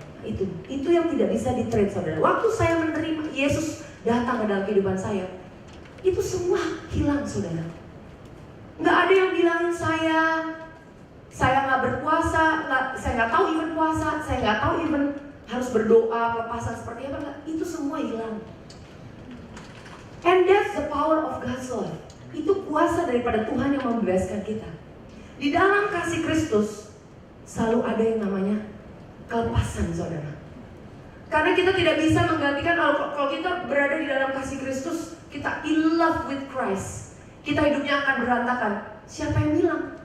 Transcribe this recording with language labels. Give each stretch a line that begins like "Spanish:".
Indonesian: Itu yang tidak bisa di-trade, saudara. Waktu saya menerima Yesus datang ke dalam kehidupan saya, itu semua hilang, saudara. Nggak ada yang bilangin saya nggak berpuasa, saya nggak tahu even puasa, saya nggak tahu even harus berdoa, lepasan seperti apa, enggak. Itu semua hilang.
English: And that's the power of God's love.
Indonesian: Itu kuasa daripada Tuhan yang membebaskan kita. Di dalam kasih Kristus selalu ada yang namanya kelepasan, saudara. Karena kita tidak bisa menggantikan, kalau kita berada di dalam kasih Kristus, kita
English: in love with Christ,
Indonesian: kita hidupnya akan berantakan. Siapa yang bilang?